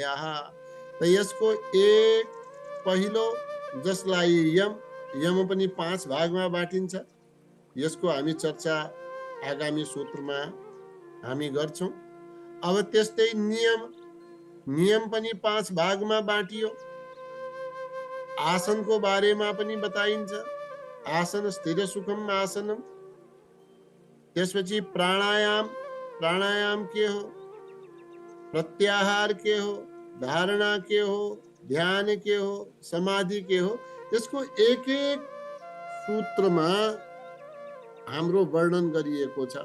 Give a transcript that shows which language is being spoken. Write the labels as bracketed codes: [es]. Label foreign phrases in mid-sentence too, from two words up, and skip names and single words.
[ne] त यसको एक पहिलो जसलाई यम पनि 5 भागमा बाटिन्छ। यसको हामी चर्चा आगामी सूत्रमा हामी गर्छौं। अब त्यस्तै नियम पनि 5 भागमा बाटियो। आसनको बारेमा पनि बताइन्छ। [sa] आसन स्थिर सुखम आसनम। [ne] त्यसपछि प्राणायाम के हो, प्रत्याहार के हो, धारणा के हो, ध्यान के हो, समाधि के हो। यसको एक एक सूत्रमा हाम्रो वर्णन गरिएको छ।